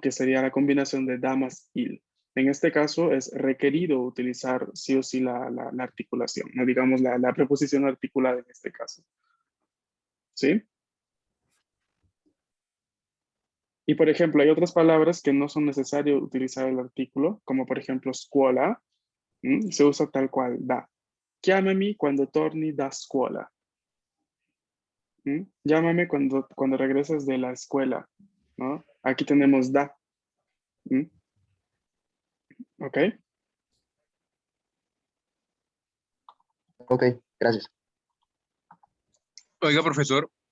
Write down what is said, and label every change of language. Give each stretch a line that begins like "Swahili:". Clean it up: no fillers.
Spanish: Que sería la combinación de da más il. En este caso es requerido utilizar sí o sí la articulación, no digamos la preposición articulada en este caso. ¿Sí? Y por ejemplo, hay otras palabras que no son necesario utilizar el artículo, como por ejemplo scuola, se usa tal cual, da.
Italian: Chiamami cuando torni da scuola.
Spanish: Llámame cuando regreses de la escuela, ¿no? Aquí tenemos da. ¿Mm? ¿Ok? Ok, gracias. Oiga, profesor,